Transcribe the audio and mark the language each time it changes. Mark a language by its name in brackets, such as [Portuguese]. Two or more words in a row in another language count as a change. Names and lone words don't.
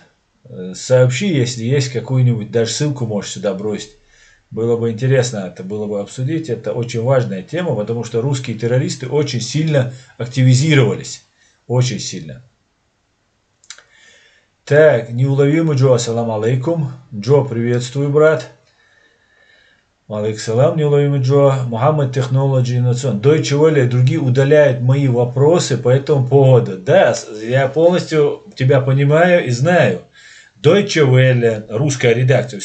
[Russian] Сообщи, если есть какую-нибудь, даже ссылку можешь сюда бросить. Было бы интересно это было бы обсудить. Это очень важная тема, потому что русские террористы очень сильно активизировались. Очень сильно. Так, неуловимый Джо, [Arabic] السلام عليكم. [Russian] Джо, приветствую, брат. [Arabic] عليكم السلام, неуловимый Джо. [Russian] Мухаммад Technology Innovation. Deutsche Welle и другие удаляют мои вопросы по этому поводу. Да, я полностью тебя понимаю и знаю. Deutsche Welle, русская редакция.